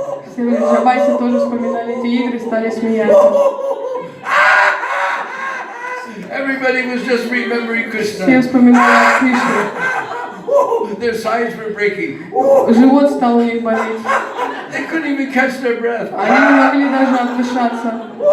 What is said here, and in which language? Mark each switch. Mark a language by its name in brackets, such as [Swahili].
[Russian] Все Вриндаване тоже вспоминали эти игры, стали смеяться. [English] Everybody was just remembering [Russian] Все [English] Krishna. [Russian] вспоминали Кришну. [English] Their sides were breaking. [Russian] Живот стал у них болеть. [English] They couldn't even catch their breath. [Russian] Они не могли даже отдышаться.